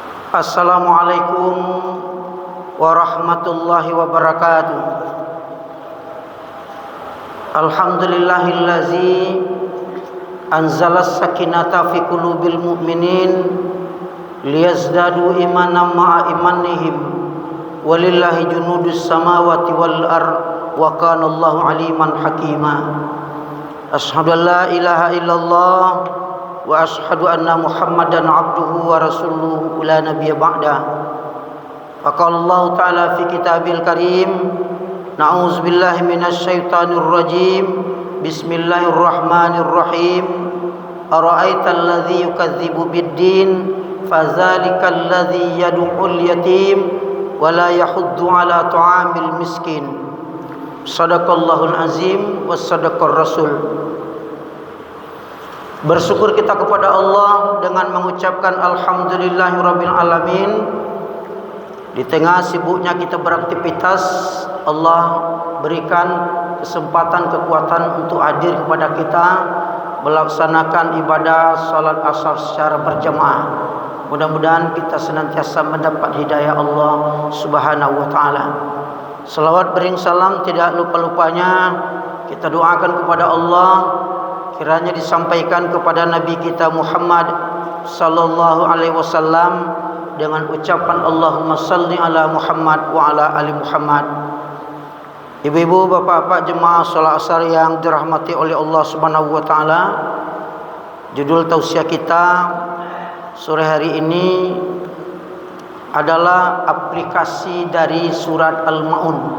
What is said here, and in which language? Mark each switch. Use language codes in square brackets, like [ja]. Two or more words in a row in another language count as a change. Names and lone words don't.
[ar] السلام عليكم ورحمة الله وبركاته. الحمد لله الذي أنزل السكينة في قلوب المؤمنين ليزدادوا إيمانا مع إيمانهم ولله جنود السماوات والأرض وكان الله عليما حكيما. أشهد أن لا إله إلا الله وأشهد أن محمدا عبده ورسوله لا نبي بعد. فقال الله تعالى في الكتاب الكريم، نعوذ بالله من الشيطان الرجيم. بسم الله الرحمن الرحيم. أرأيت الذي يكذب بالدين فذلك الذي يدع اليتيم ولا يحض على طعام المسكين. صدق الله العظيم وصدق الرسول. [id] Bersyukur kita kepada Allah dengan mengucapkan [ar] الحمد لله رب العالمين. [id] Di tengah sibuknya kita beraktivitas, Allah berikan kesempatan kekuatan untuk hadir kepada kita melaksanakan ibadah salat asar secara berjamaah. Mudah-mudahan kita senantiasa mendapat hidayah Allah [ar] سبحانه وتعالى. [id] Selawat bering salam tidak lupa-lupanya kita doakan kepada Allah, kiranya disampaikan kepada Nabi kita Muhammad [ar] صلى الله عليه وسلم [id] dengan ucapan [ar] اللهم صل على محمد وعلى آل محمد. [id] Ibu-ibu, bapak-bapak jemaah salat asar yang dirahmati oleh Allah [ar] سبحانه وتعالى, [id] judul tausiah kita sore hari ini adalah aplikasi dari surat Al-Maun.